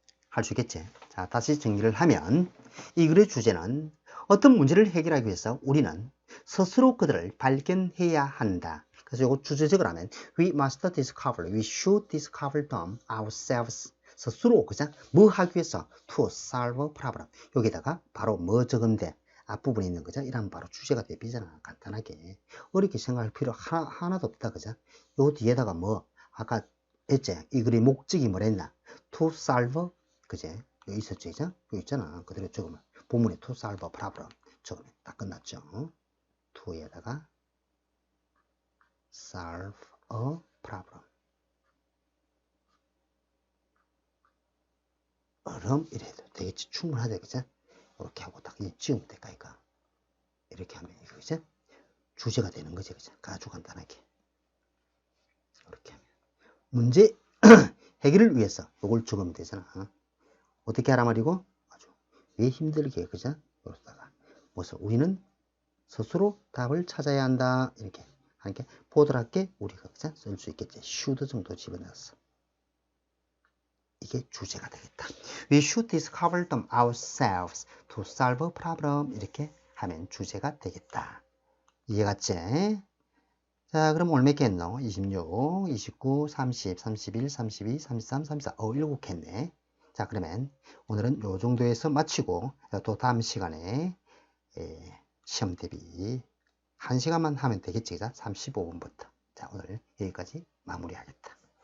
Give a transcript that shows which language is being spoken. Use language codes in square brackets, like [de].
[ko] 할 수 있겠지? 자, 다시 정리를 하면 이 글의 주제는 어떤 문제를 해결하기 위해서 우리는 스스로 그들을 발견해야 한다. 그래서 이거 주제적으로 하면 [en] we should discover them ourselves. [ko] 스스로, 그죠? 뭐 하기 위해서? [en] to solve a problem. [ko] 여기다가 바로 뭐 적으면 돼? 앞부분에 있는 거죠? 이러면 바로 주제가 되잖아. 간단하게. 어렵게 생각할 필요 하나도 없다. 그죠? 요 뒤에다가 뭐, 아까 했지? 이 글의 목적이 뭐랬나? [en] to solve, [ko] 그제? 여기 있었죠? 그죠? 여기 있잖아. 그대로 적으면. 본문에 [en] to solve a problem. [ko] 적으면 다 끝났죠? [en] to에다가 solve a problem. [ko] 이래도 되겠지. 충분하다. 그죠? 이렇게 하고 딱 지우면 될까, 이거. 이렇게 하면, 이거, 그죠? 주제가 되는 거지, 그죠? 아주 간단하게. 이렇게 하면. 문제 해결을 위해서 이걸 적으면 되잖아. 어떻게 하라 말이고? 아주. 왜 힘들게, 그죠? 여기다가. 그래서 우리는 스스로 답을 찾아야 한다. 이렇게. 하니까 보드랍게 우리가 쓸 수 있겠지. should 정도 집어넣었어. 이게 주제가 되겠다. [en] We should discover them ourselves to solve a problem. [ko] 이렇게 하면 주제가 되겠다. 이해갔지? 자, 그럼 오늘 몇 개 했노? 26, 29, 30, 31, 32, 33, 34. 7개 했네. 자, 그러면 오늘은 요 정도에서 마치고 또 다음 시간에 시험 대비 1시간만 하면 되겠지? 35분부터. 자, 오늘 여기까지 마무리하겠다.